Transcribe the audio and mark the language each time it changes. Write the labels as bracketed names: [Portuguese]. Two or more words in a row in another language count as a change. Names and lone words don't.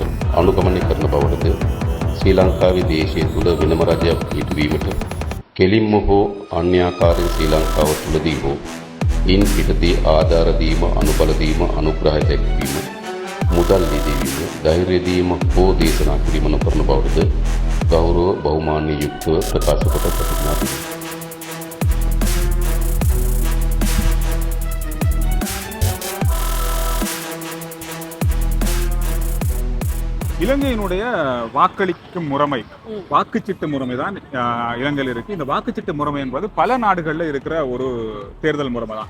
[Sinhala] අනුගමනය කරන බවටද ශ්‍රී ලංකාවේ දේශය තුළ වෙනම රජයක් පිහිටුවීමට කෙලින්ම හෝ අන්‍යාකාරයෙන් ශ්‍රී ලංකාව තුළදී හෝ ඉන් පිටදී ආධාර දීම, අනුබල දීම, අනුග්‍රහය දැක්වීම මුදල් යෙදවීම, ධෛර්ය දීම හෝ දේශනා කිරීම නොකරන බවද ගෞරව බහුමාන්‍ය යුක්තව ප්‍රකාශ කොට ප්‍රතිඥා කරමි. [Tamil] இலங்கையினுடைய வாக்களிக்கும் முறைமை, வாக்குச்சீட்டு முறைமை தான் இலங்கையில் இருக்கு. இந்த வாக்குச்சீட்டு முறைமை என்பது பல நாடுகளில் இருக்கிற ஒரு தேர்தல் முறைமை தான்.